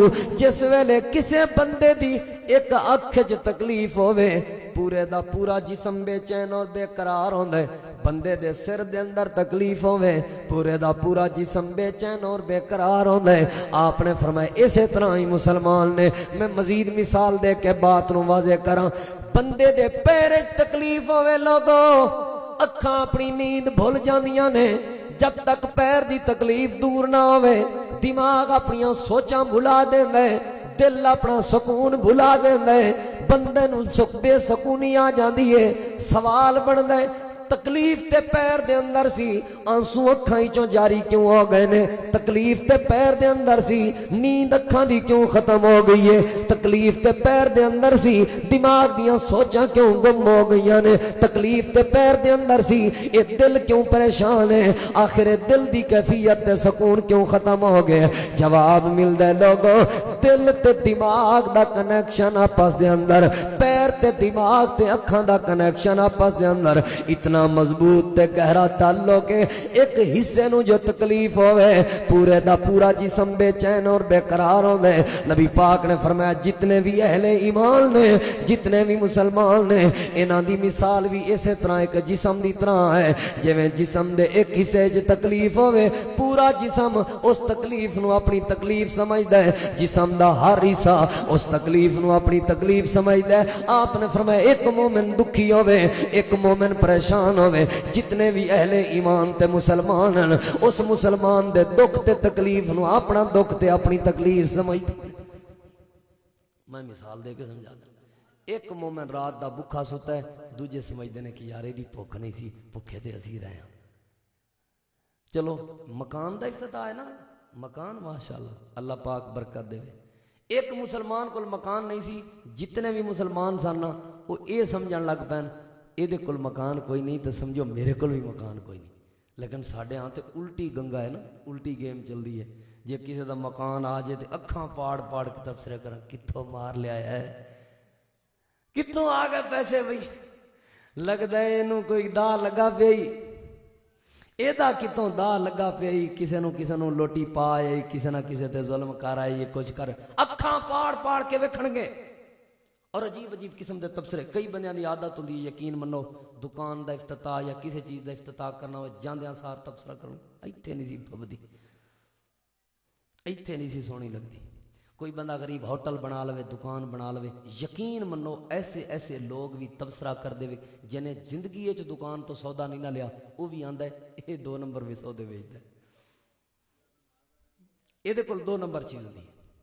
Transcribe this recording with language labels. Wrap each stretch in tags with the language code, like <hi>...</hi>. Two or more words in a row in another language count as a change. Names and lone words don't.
<pa>جس ویلے کسے بندے دی ایک اکھ وچ تکلیف ہوئے پورے دا پورا جسم بے چین اور بے قرار ہوندا ہے بندے دے سر دے اندر تکلیف ہوئے پورے دا پورا جسم بے چین اور بے قرار ہوندا ہے آپ نے فرمایا اسی طرح ہی مسلمان نے میں مزید مثال دے کے بات نو واضح کراں بندے دے پیر وچ تکلیف ہوئے لوگو اکھاں اپنی نیند بھول جاندیاں نے جب تک پیر دی تکلیف دور نہ ہوئے دماغ اپنی سوچاں بھلا دیندا ہے دل اپنا سکون بھلا دیندا ہے بندے نو بے سکونی آ جاندی ہے سوال بندا ہے تکلیف تے پیر دے اندر سی آنسو اکھاں چوں جاری کیوں ہو گئے نے تکلیف تے پیر دے اندر سی نیند اکھاں دی کیوں ختم ہو گئی ہے تکلیف تے پیر دے اندر سی دماغ دیاں سوچاں کیوں گم ہو گئیاں نے تکلیف تے پیر دے اندر سی اے دل کیوں پریشان ہے آخر دل دی کیفیت تے سکون کیوں ختم ہو گئے جواب ملدا ہے لوگو دل تے دماغ دا کنیکشن آپس دے اندر پیر تے دماغ تے اکھاں دا کنیکشن آپس دے اندر اتنا اتنا مضبوط تے گہرا تعلق ہے، ایک حصے نو جو تکلیف ہوئے پورے دا پورا جسم بے چین اور بے قرار ہوندے۔ نبی پاک نے فرمایا جتنے بھی اہل ایمان نے، جتنے بھی مسلمان نے، انہاں دی مثال بھی اسی طرح ایک جسم دی طرح ہے، جویں جسم دے ایک حصے وچ تکلیف ہوئے پورا جسم اس تکلیف نو اپنی تکلیف سمجھدا ہے، جسم دا ہر حصہ اس تکلیف نو اپنی تکلیف سمجھدا ہے۔ آپ نے فرمایا ایک مومن دکھی ہوئے، ایک مومن پریشان ہوئے، جتنے بھی اہل ایمان تے مسلمان ہیں اس مسلمان دے دکھ تے تکلیف نو اپنا دکھ تے اپنی تکلیف سمجھدا۔ میں مثال دے کے سمجھا دوں، ایک مومن رات دا بھکھا سوتا ہے، دوجے سمجھدے نے کہ یار دی بھوک نہیں سی، بھکھے تے اسی رہے ہیں۔ چلو مکان دا افتتاح ہے نا، مکان ماشاءاللہ اللہ پاک برکت دے۔ ایک مسلمان کول مکان نہیں سی، جتنے بھی مسلمان سن نا وہ یہ سمجھن لگ پین یہ دے کول مکان کوئی نہیں تو سمجھو میرے کول بھی مکان کوئی نہیں۔ لیکن ساڈے ہاں تے الٹی گنگا ہے نا، الٹی گیم چل رہی ہے۔ جے کسی دا مکان آ جائے تے اکھاں پاڑ پاڑ کے تبصرے کرن کتھوں مار لیا ہے، کتھوں آ گئے پیسے بھئی، لگدا ہے اینوں کوئی دا لگا پئی، ایدا کتوں دا لگا پئی، کسے نو لوٹی پائے، کسے نہ کسے تے ظلم کر آئے، کچھ کر اکھاں پاڑ پاڑ کے ویکھن گے اور عجیب عجیب قسم دے تبصرے۔ کئی بندیاں دی عادت ہوندی ہے یقین منو دکان دا افتتاح یا کسی چیز دا افتتاح کرنا ہوئے جاندیاں سار تبصرہ کروں ایتھے نہیں سی پھبدی، ایتھے نہیں سی سونی لگدی۔ کوئی بندہ غریب ہوٹل بنا لوے، دکان بنا لوے، یقین منو ایسے ایسے لوگ بھی تبصرہ کر دے جنہیں زندگی وچ دکان تو سودا نہیں نہ لیا، وہ بھی آندا ہے یہ 2 نمبر وچ سودے ویچدا ہے، یہ دے کول 2 نمبر چیز ہوندی ہے۔</pa>